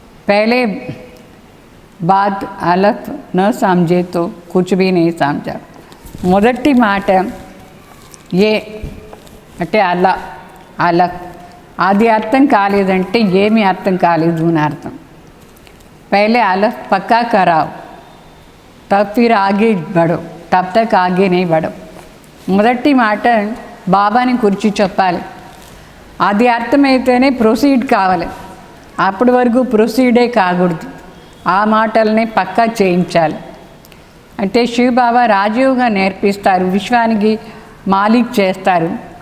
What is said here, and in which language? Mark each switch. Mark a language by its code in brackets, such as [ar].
[hi] పहले बात अलग न समझे तो कुछ भी नहीं समझा. [te] మొదటి మాట ఏ అంటే అలా అలగ్, అది అర్థం కాలేదంటే ఏమీ అర్థం కాలేదు అని అర్థం. [hi] पहले अलग पक्का कराओ तब फिर आगे बढ़ो, तब तक आगे नहीं बढ़ो. [te] మొదటి మాట బాబాని గురించి చెప్పాలి, అది అర్థమైతేనే ప్రొసీడ్ కావాలి, అప్పటి వరకు ప్రొసీడే కాకూడదు. ఆ మాటల్ని పక్కా చేయించాలి. అంటే శివబాబా రాజీవ్గా నేర్పిస్తారు, విశ్వానికి మాలిక్ చేస్తారు.